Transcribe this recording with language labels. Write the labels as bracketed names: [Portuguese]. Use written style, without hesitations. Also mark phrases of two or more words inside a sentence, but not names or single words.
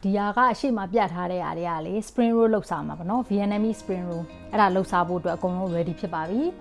[Burmese] ဒီဟာကအရှိမပြတ်ထားတဲ့ຢာတွေကလေ [English] spring roll [Burmese] လောက်စားမှာပေါ့နော် [English] Vietnamese spring roll [Burmese] အဲ့ဒါလောက်စားဖို့အတွက်အကုန်လုံး ready ဖြစ်ပါပြီ